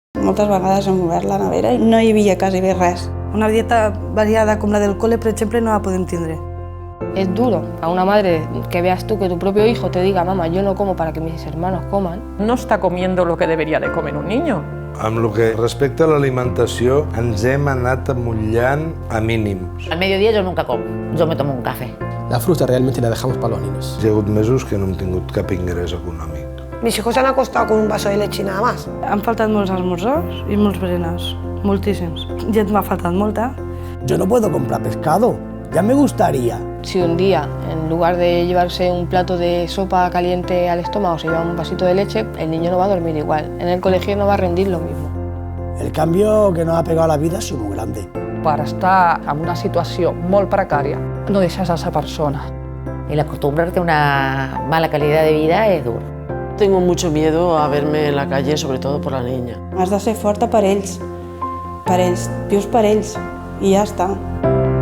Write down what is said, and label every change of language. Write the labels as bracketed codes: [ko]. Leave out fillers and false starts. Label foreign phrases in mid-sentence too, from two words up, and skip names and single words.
[ca] moltes vegades hem obert la nevera i no hi havia quasi bé res. Una dieta variada com la del cole, per exemple, no la podem tindre. [es] Es duro a una madre que veas tú que tu propio hijo te diga, mamá, yo no como para que mis hermanos coman. No está comiendo lo que debería de comer un niño. [ca] Amb el que respecta a l'alimentació, ens hem anat amollant a mínims. [es] Al mediodía yo nunca como, yo me tomo un café. La fruta realmente la dejamos para los niños. [ca] Hi ha hagut mesos que no hem tingut cap ingrés econòmic. [es] Mis hijos se han acostado con un vaso de leche y nada más. [ca] Han faltat molts esmorzars i molts berenars, moltíssims. Llet m'ha faltat molta. [es] Yo no puedo comprar pescado, ya me gustaría. Si un día, en lugar de llevarse un plato de sopa caliente al estómago, se lleva un vasito de leche, el niño no va a dormir igual. En el colegio no va a rendir lo mismo. El cambio que nos ha pegado a la vida ha sido muy grande. [ca] Per estar en una situació molt precària, no deixes a esa persona. [es] El acostumbrarte a una mala calidad de vida es duro. Tengo mucho miedo a verme en la calle, sobre todo por la niña. [ca] Has de ser forta per ells, vius per ells, i ja està.